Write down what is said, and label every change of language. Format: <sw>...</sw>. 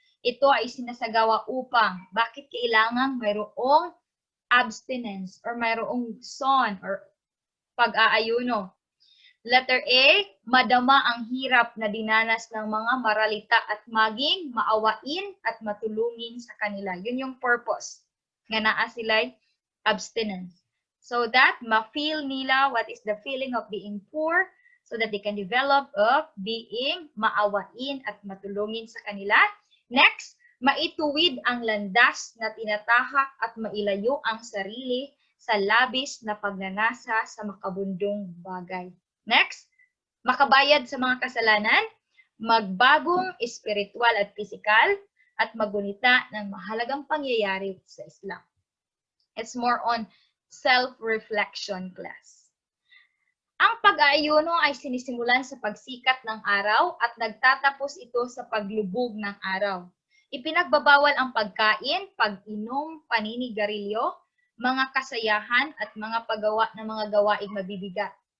<tl>Ito ay sinasagawa upang bakit kailangan mayroong abstinence or mayroong son or pag-aayuno. Letter A, madama ang hirap na dinanas ng mga maralita at maging maawain at matulungin sa kanila. Yun yung purpose nga naa sila'y abstinence.</tl> <en>So that</en> <tl>ma-feel nila</tl> <en>what is the feeling of being poor so that they can develop of being</en> <tl>maawain at matulungin sa kanila. Next, maituwid ang landas na tinatahak at mailayo ang sarili sa labis na pagnanasa sa makabundong bagay. Next, makabayad sa mga kasalanan, magbagong espiritual at pisikal, at magunita ng mahalagang pangyayari sa Islam.</tl> <en>It's more on self-reflection class.</en> <tl>Ang pag-aayuno ay sinisimulan sa pagsikat ng araw at nagtatapos ito sa paglubog ng araw. Ipinagbabawal ang pagkain, pag-inom, paninigarilyo, mga kasayahan at mga paggawa ng mga gawaing mabibigat.</tl>